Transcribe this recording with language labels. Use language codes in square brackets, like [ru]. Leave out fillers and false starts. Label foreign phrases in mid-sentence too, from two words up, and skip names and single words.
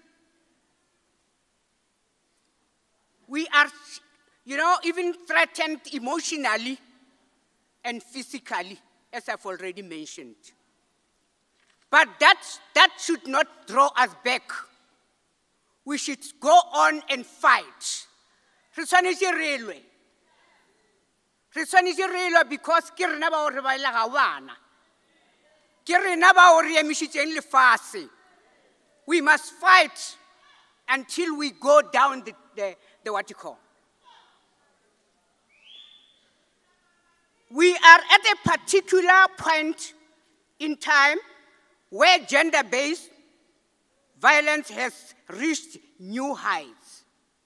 [en] We are, even threatened emotionally and physically, as I've already mentioned. But that should not draw us back. We should go on and fight. [nso] Re tshwanetse re lwe. Re tshwanetse re lwe because ke rena ba hore ba ile ga bana. Ke rena ba hore emišitšeng lefase. [en] We must fight until we go down the what you call. We are at a particular point in time where gender-based violence has reached new heights.